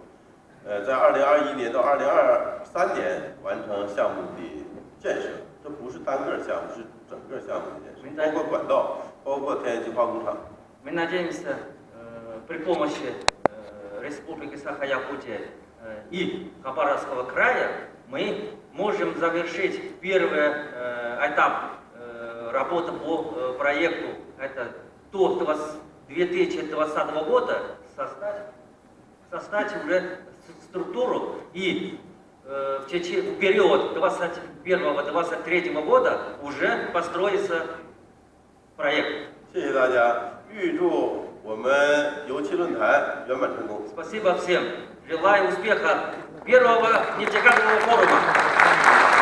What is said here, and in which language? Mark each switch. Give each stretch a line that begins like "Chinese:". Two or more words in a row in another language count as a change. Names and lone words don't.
Chinese: 在2021年到2023年完成项目的建设。这不是单个项目，是整个项目的建设，包括管道，包括天然气化工厂。
Russian: Мы надеемся, при помощи Республики Саха-Якутия и Хабаровского края мы можем завершить первый этап работы по проекту. Это до 2020 года создать уже структуру и в период 2021-2023 года уже построится проект.
Chinese: 谢谢大家，预祝我们油气论坛圆满成功。
Russian: Спасибо всем. Желаю успеха первого нефтегазового форума.